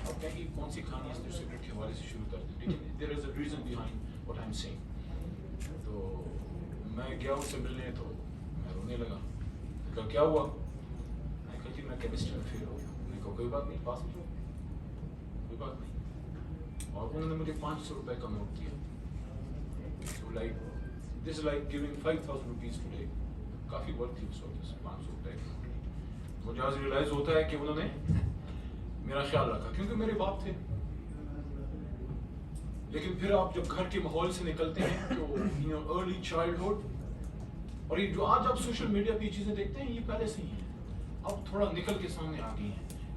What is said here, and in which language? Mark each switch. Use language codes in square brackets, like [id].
[ur] آپ کہیں گے کون سی کہانی اس سگریٹ کے حوالے سے شروع کرتے، لیکن [en] There is a reason behind what I am seeing. [ur] تو میں گیا ان سے ملنے تو میں رونے لگا. کہا کیا ہوا؟ میں کہا جی میں کیمسٹری میں فیل ہو گیا. میں کہا کوئی بات نہیں، پاس ہو جاؤ، کوئی بات نہیں. اور انہوں نے مجھے 500 روپے کا نوٹ دیا. [en] So like this is like giving 5,000 rupees today. [ur] Coffee worth تھی اس وقت 500 روپے کا. مجھے آج ریئلائز ہوتا ہے کہ انہوں نے میرا خیال رکھا کیونکہ میرے باپ تھے. لیکن پھر آپ جب گھر کے ماحول سے نکلتے ہیں تو ارلی چائلڈہڈ، اور یہ جو آج آپ سوشل میڈیا پہ یہ چیزیں دیکھتے ہیں یہ پہلے سے ہی ہیں، اب تھوڑا نکل کے سامنے آ گئی ہیں.